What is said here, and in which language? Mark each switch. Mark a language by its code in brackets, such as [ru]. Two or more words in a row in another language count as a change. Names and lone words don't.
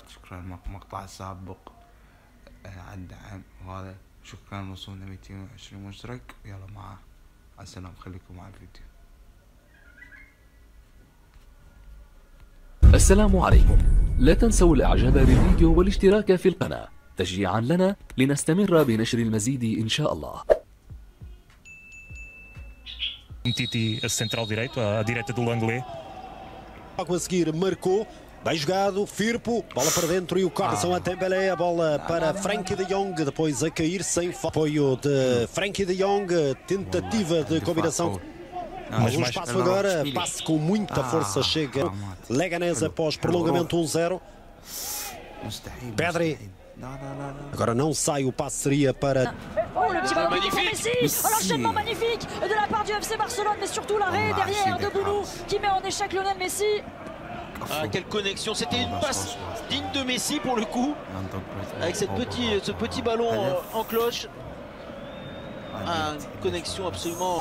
[ar] شكرا مقطع سابق على الدعم، وهذا شكرا وصلنا 220 مشترك. يلا مع السلامة، خليكم مع الفيديو. السلام عليكم، لا تنسوا الاعجاب بالفيديو والاشتراك في القناة تشجيعا لنا لنستمر بنشر المزيد ان شاء الله. [pt] Titi a central direito, à direita do Langlais. Logo a seguir marcou, bem jogado, Firpo, bola para dentro e o corte a Dembélé, a bola para Frenkie de Jong, depois a cair sem apoio de Frenkie de Jong, tentativa de combinação. Mas um espaço agora, passe com muita força, chega Leganés após prolongamento 1-0. Pedri, agora não sai, o passe seria para... [fr] Oh, le petit ballon pour Messi. L'enchaînement magnifique de la part du FC Barcelone, mais surtout l'arrêt derrière de Bounou qui met en échec Lionel Messi. Ah, quelle connexion, c'était une passe digne de Messi pour le coup, avec ce petit ballon en cloche. Ah, une connexion absolument...